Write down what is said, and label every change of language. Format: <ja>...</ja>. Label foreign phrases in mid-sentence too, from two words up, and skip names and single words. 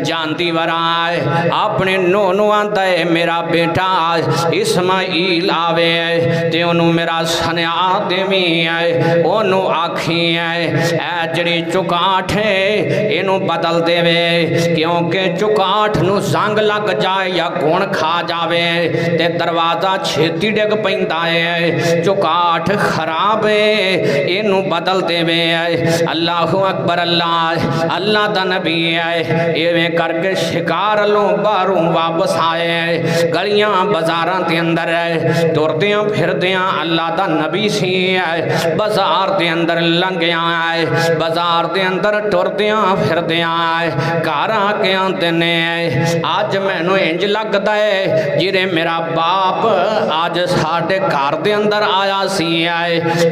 <pa>جاندی وارا اپنی نونہہ نوں آندا ہے میرا بیٹا اسماعیل آوے تے اونوں میرا سنیہا دیویں ہے، اونوں آکھیں ہے اے جیہڑی چگاٹھ ہے اینوں بدل دیوے، کیونکہ چگاٹھ نوں زنگ لگ جائے یا گھن کھا جاوے تے دروازہ چھیتی ڈگ پیندا ہے. چگاٹھ خراب ہے اینوں بدل دیوے.</pa> <ar>الله أكبر.</ar> <pa>اللہ اللہ دا نبی ہے ایویں کرکے شکار لو باہروں واپس آئے. گلیاں بازاراں کے اندر ٹردیاں پھردیاں اللہ دا نبی سی ہے بازار کے اندر لنگھیا ہے، بازار کے اندر ٹردیاں پھردیاں گھر آکے آندے نے اج مینوں اینج لگدا ہے جیویں میرا باپ اج ساڈے گھر کے اندر آیا سی ہے.</pa>